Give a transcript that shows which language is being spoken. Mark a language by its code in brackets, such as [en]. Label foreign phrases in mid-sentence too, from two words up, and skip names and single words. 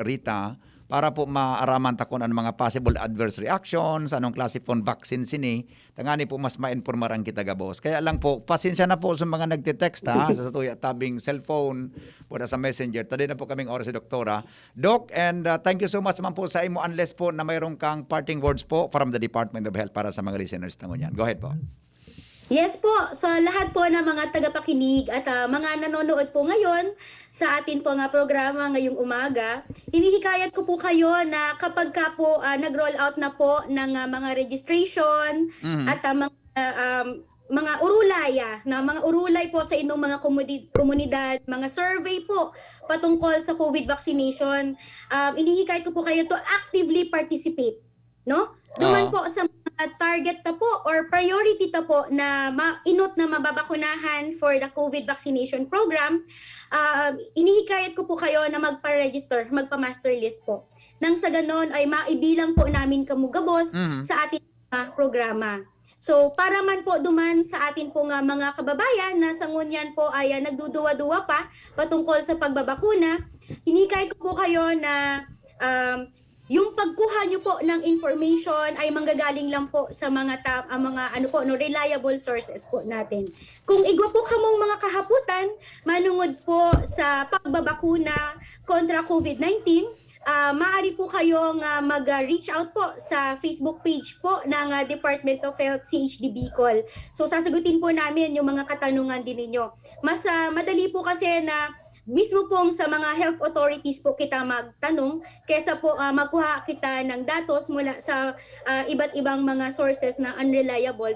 [bik] Rita para po maaraman ta kung ano mga [en] possible adverse reactions, [bik] anong klase pong vaccine sini, tangani po mas ma-informaran kita gabos. Kaya lang po, pasensya na po sa mga nagte-text sa tuya tabing cellphone, po sa messenger. Tadi na po kaming oras si Doktora. Doc, [en] and thank you so much [bik] naman po sa imo unless po na mayroong kang [en] parting words [bik] po from the Department of Health para sa mga listeners na ngunyan. [en] Go ahead po. [tl] Yes po, sa lahat po ng mga tagapakinig at mga nanonood po ngayon sa atin po nga programa ngayong umaga, hinihikayat ko po kayo na kapag ka po nag-roll out na po ng mga registration at mga urulaya, na mga urulay po sa inyong mga komunidad, mga survey po patungkol sa COVID vaccination, hinihikayat ko po kayo [en] to actively participate, [tl] no? [bik] Duman po sa target na po or priority na po na inot na mababakunahan [en] for the COVID vaccination program, [tl] inihikayat ko po kayo na magpa-register, magpa-master list po. Nang sa ganon ay maibilang po namin kamugabos sa ating programa. So para man po duman sa atin po nga mga kababayan na sa ngunyan po ay nagduduwa-duwa pa patungkol sa pagbabakuna, inihikayat ko po kayo na yung pagkuha nyo po ng information ay manggagaling lang po sa mga [en] reliable sources [tl] po natin. [bik] Kung igwa po kamong mga kahaputan, manungod po sa pagbabakuna kontra COVID-19, [tl] maaari po kayong mag-reach out po sa Facebook page po ng Department of Health CHD Bicol. So sasagutin po namin yung mga katanungan din ninyo. Mas madali po kasi na mismo pong sa mga [en] health authorities [tl] po kita magtanong kesa po magkuha kita ng datos mula sa iba't ibang mga sources na unreliable.